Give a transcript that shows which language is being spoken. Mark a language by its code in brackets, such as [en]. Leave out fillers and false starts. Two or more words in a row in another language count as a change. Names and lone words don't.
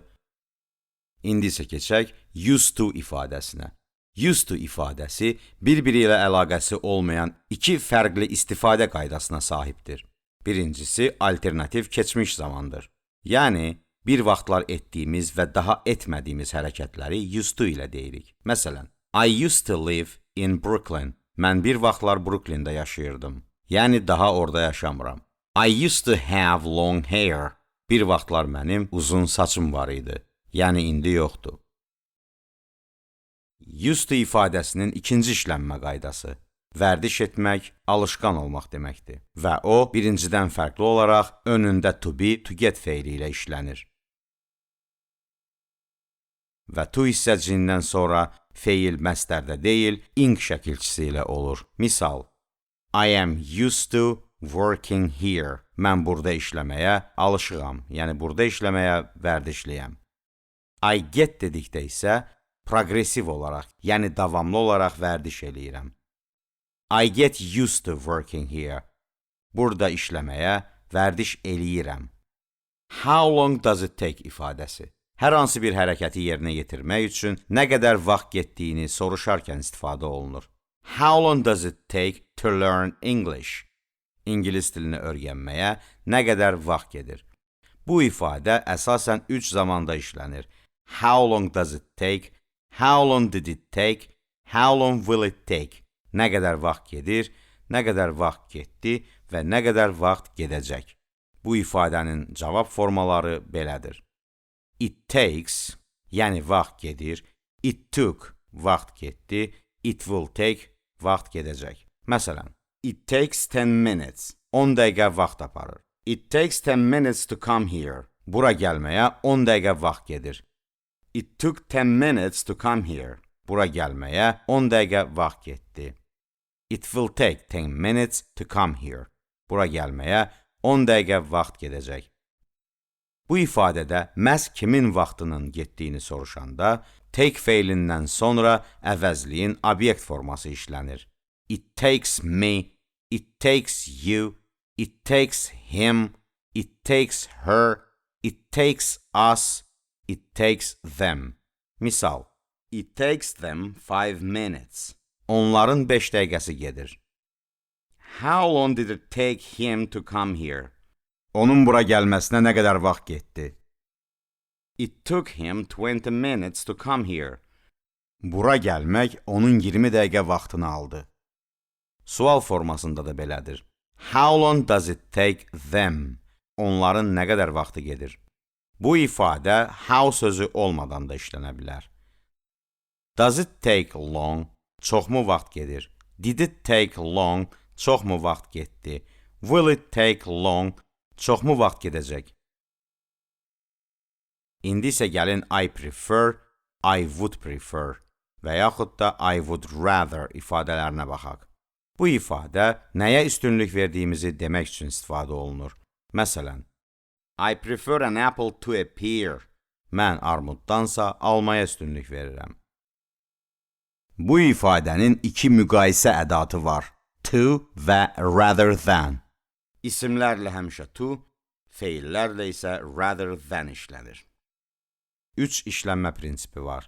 [az] İndi isə keçək [en] used to [az] ifadəsinə. [en] Used to [az] ifadəsi bir-biri ilə əlaqəsi olmayan 2 fərqli istifadə qaydasına sahibdir. Birincisi alternativ keçmiş zamandır. Yəni, bir vaxtlar etdiyimiz və daha etmədiyimiz hərəkətləri [en] used to [az] ilə deyirik. Məsələn, [en] I used to live in Brooklyn. [az] Mən bir vaxtlar Brooklyn'də yaşayırdım. Yəni daha orada yaşamıram. [en] I used to have long hair. [az] Bir vaxtlar mənim uzun saçım var idi. Yəni indi yoxdur. [en] Used to [az] ifadəsinin ikinci işlənmə qaydası. Vərdiş etmək, alışqan olmaq deməkdir. Və o, birincidən fərqli olaraq önündə [en] to be, to get [az] feili ilə işlənir. Və to hissəciyindən sonra feil məstərdə deyil, ing şəkilçisi ilə olur. Misal, [en] I am used to working here. [az] Mən burada işləməyə alışığam, yəni burada işləməyə vərdişliyəm. [en] I get [az] dedikdə isə progressiv olaraq, yəni davamlı olaraq vərdiş eləyirəm. [en] I get used to working here. [az] Burada işləməyə vərdiş eləyirəm. [en] How long does it take ifadəsi. [az] Hər hansı bir hərəkəti yerinə yetirmək üçün nə qədər vaxt getdiyini soruşarkən istifadə olunur. [en] How long does it take to learn English? [az] İngilis dilini öyrənməyə nə qədər vaxt gedir? Bu ifadə əsasən 3 zamanda işlənir. [en] How long does it take? How long did it take? How long will it take? [az] Nə qədər vaxt gedir, nə qədər vaxt getdi və nə qədər vaxt gedəcək. Bu ifadənin cavab formaları belədir. [en] It takes, [az] yəni vaxt gedir. [en] It took, [az] vaxt getdi. [en] It will take, [az] vaxt gedəcək. Məsələn, [en] it takes 10 minutes, 10 [az] dəqiqə vaxt aparır. [en] It takes 10 minutes to come here. [az] Bura gəlməyə 10 dəqiqə vaxt gedir. [en] It took 10 minutes to come here. [az] Bura gəlməyə 10 dəqiqə vaxt getdi. [en] It will take 10 minutes to come here. [az] Bura gəlməyə 10 dəqiqə vaxt gedəcək. Bu ifadədə məhz kimin vaxtının getdiyini soruşanda, take feilindən sonra əvəzliyin obyekt forması işlənir. [en] It takes me, it takes you, it takes him, it takes her, it takes us, it takes them. Misal, it takes them 5 minutes. [az] Onların 5 dəqiqəsi gedir. [en] How long did it take him to come here? [az] Onun bura gəlməsinə nə qədər vaxt getdi? [en] It took him 20 minutes to come here. [az] Bura gəlmək onun 20 dəqiqə vaxtını aldı. Sual formasında da belədir. [en] How long does it take them? [az] Onların nə qədər vaxtı gedir? Bu ifadə how sözü olmadan da işlənə bilər. [en] Does it take long? [az] Çoxmu vaxt gedir? [en] Did it take long? [az] Çoxmu vaxt getdi? [en] Will it take long? [az] Çoxmu vaxt gedəcək? İndi isə gəlin [en] I prefer, I would prefer [az] və yaxud da [en] I would rather [az] ifadələrinə baxaq. Bu ifadə nəyə üstünlük verdiyimizi demək üçün istifadə olunur. Məsələn, [en] I prefer an apple to a pear. [az] Mən armuddansa almaya üstünlük verirəm. Bu ifadənin iki müqayisə ədatı var. [en] To və rather than. [az] İsimlərlə həmişə to, feillərlə isə [en] rather than [az] işlənir. 3 işlənmə prinsipi var.